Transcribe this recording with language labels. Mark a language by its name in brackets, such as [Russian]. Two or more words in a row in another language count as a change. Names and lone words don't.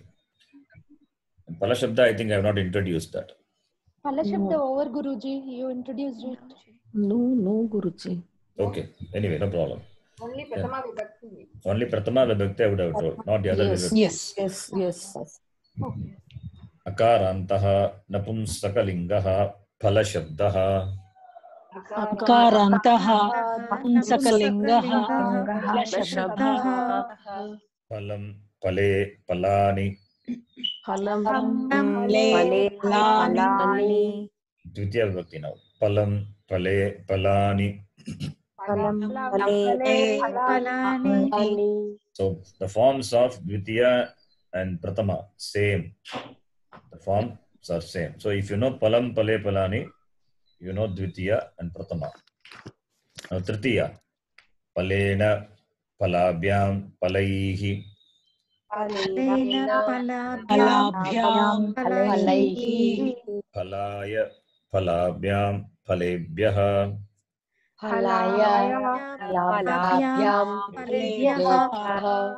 [Sanskrit] Pala Shabda, [English] I think I have not introduced that. [Sanskrit] Pala Shabda [English] over, Guruji. You introduced it. No, Guruji. Okay, anyway, no problem. Only [Sanskrit] Pratama Vibhakti. [English] Only [Sanskrit] Pratama Vibhakti [English] I would have told, not the other Vibhakti. Yes. Okay. [Sanskrit] Akarantaha napumsakalingaha phala shabdaha. Akarantaha napumsakalingaha phala shabdaha. Phalam, pale, palani. Phalam, pale, palani. Dvitiya Vibhakti now. Phalam, pale, palani. [English] So the forms of Dvitiya and Pratama, same. The forms are same. So if you know Palam, [Sanskrit] Pale, Palani, [English] you know Dvitiya and Pratama. [Sanskrit] Now Tritiya, Palena, Palabhyam, Palaihi. Palabhyam, palaihi. Palaya, Palabhyam, Palebhyaha. Palabhyam, palebhyaha.